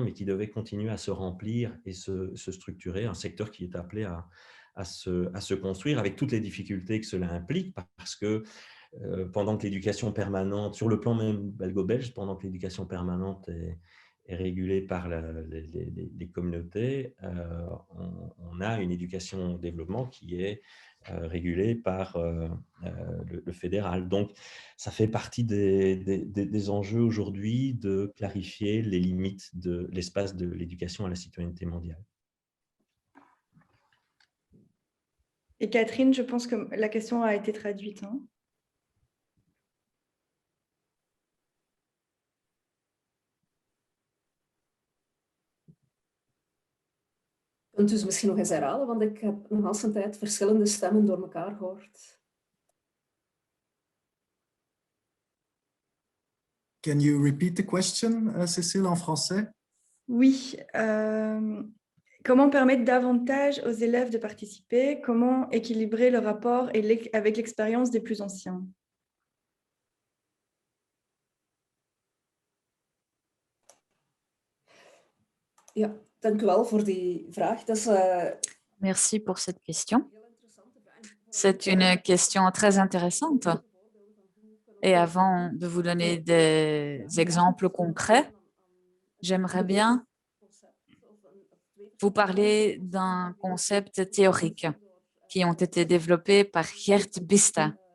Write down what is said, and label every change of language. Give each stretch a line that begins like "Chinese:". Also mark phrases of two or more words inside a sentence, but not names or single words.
French: mais qui devait continuer à se remplir et se structurer, un secteur qui est appelé à se construire avec toutes les difficultés que cela implique, parce que pendant que l'éducation permanente, sur le plan même belgo-belge, pendant que l'éducation permanente est régulée par les communautés, on a une éducation au développement qui est régulée par le fédéral. Donc, ça fait partie des enjeux aujourd'hui de clarifier les limites de l'espace de l'éducation à la citoyenneté mondiale. Et Catherine, je pense que la question a été traduite. Hein.
Dutch: Kunt u dus misschien nog eens herhalen, want ik heb nog eens een tijd verschillende stemmen door elkaar gehoord.
English: Can you repeat the question, Cécile,
French: en français? Oui. Comment permettre davantage aux élèves de participer? Comment équilibrer le rapport avec l'expérience des plus anciens?
Dutch: Ja, dank u wel voor die vraag. Dat is,
French: Merci pour cette question. C'est une question très intéressante. Et avant de vous donner des exemples concrets, j'aimerais bien vous parler d'un concept théorique qui ont été développés par Geert Bista.